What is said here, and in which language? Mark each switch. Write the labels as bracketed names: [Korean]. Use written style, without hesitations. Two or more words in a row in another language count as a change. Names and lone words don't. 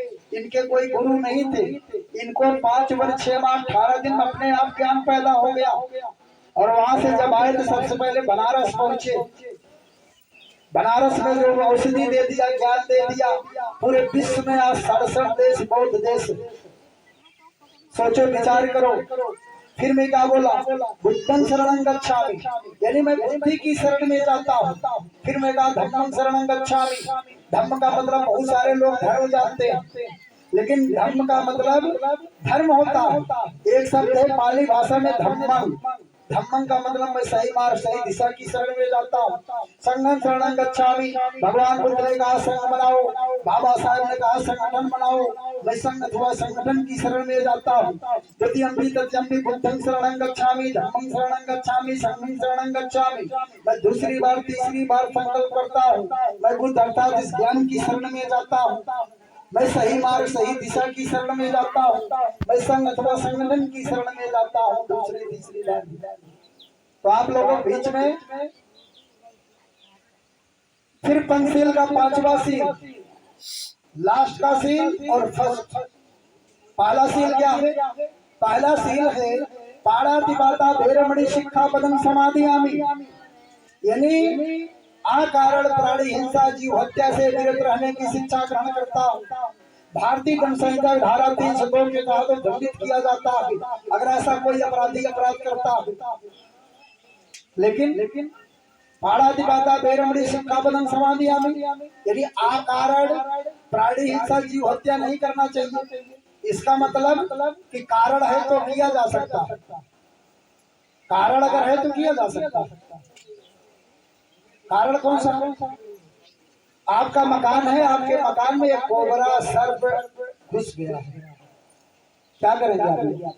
[Hindi] इनके कोई गुरु नहीं थे, इनको 5 वर्ष 6 माह 18 दिन में अपने आप ज्ञान पैदा हो गया। और वहां से जब आए तो सबसे पहले बनारस पहुंचे। बनारस में जो औषधि दे दिया, ज्ञान दे दिया, पूरे विश्व में आज 67 देश बौद्ध देश। सोचो विचार करो। फिर मैं क्या बोला [Pali] बुद्धं शरणं गच्छामि, [Hindi] यानी मैं बुद्धि की शरण में जाता हूँ। फिर मैं कहा [Pali] धम्मं शरणं गच्छामि। [Hindi] धम्म का मतलब बहुत सारे लोग धर्म जानते हैं, लेकिन धर्म का मतलब धर्म होता है। एक शब्द है पाली भाषा में धम्मं। धम्मं का मतलब मैं सही मार्ग सही दिशा की शरण में जाता हूँ। [Pali] संघं शरणं गच्छामि। [Hindi] भगवान बुद्ध ने कहा संघ बनाओ, बाबा साहब ने कहा संगठन बनाओ, मैं संघ अथवा संगठन की शरण में जाता हूँ। [Pali] द्वितीयम्पि तृतीयम्पि बुद्धं शरणं गच्छामि, धम्मं शरणं गच्छामि, संघं शरणं गच्छामि। [Hindi] मैं दूसरी बार तीसरी बार संकल्प करता हूँ, मैं बुद्ध अर्थात इस ज्ञान की शरण में जाता हूँ। मैं सही मार्ग सही दिशा की शरण में जाता हूँ। मैं संघ अथवा संगठन की शरण में जाता हूँ, दूसरी तीसरी बार। तो आप लोगों के बीच में फिर पंचशील का 5वां सील, लास्ट का सील और फर्स्ट। पहला सील क्या है? पहला सील है [Pali] पाणातिपाता भैरमणि शिक्षापदं समादियामि, [Hindi] यानी अकारण प्राणी हिंसा जीव हत्या से विरत रहने की शिक्षा ग्रहण करता हूँ। भारतीय दंड संहिता धारा 302 के तहत दंडित किया जाता है अगर ऐसा कोई अपराधी अपराध करता है। लेकिन [Pali] पाणातिपाता भैरमणि शिक्षापदं समादियामि, [Hindi] यदि अकारण प्राणी हिंसा जीव हत्या नहीं करना चाहिए। इसका मतलब कि कारण है तो किया जा सकता है, कारण अगर है तो किया जा सकता है। कारण कौन सा? आपका मकान है, आपके मकान में एक कोबरा सर्प घुस गया है, क्या करेंगे आप?